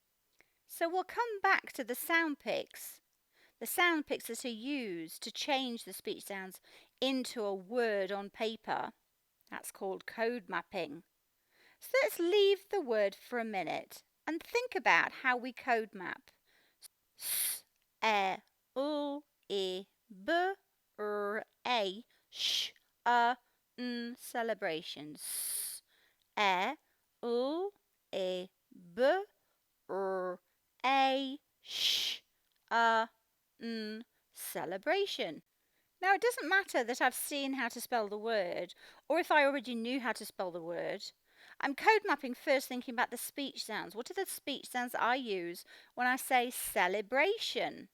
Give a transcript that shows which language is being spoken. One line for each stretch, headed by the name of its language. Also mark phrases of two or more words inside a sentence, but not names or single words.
English: So we'll come back to the sound pics. The sound pics that are used to change the speech sounds into a word on paper. That's called code mapping. So let's leave the word for a minute and think about how we code map. S, e, u, e, b, r, a, sh, n, celebration. S, e, u, e, b, r, a, sh, n, celebration. Now it doesn't matter that I've seen how to spell the word or if I already knew how to spell the word. I'm code mapping first, thinking about the speech sounds. What are the speech sounds I use when I say celebration?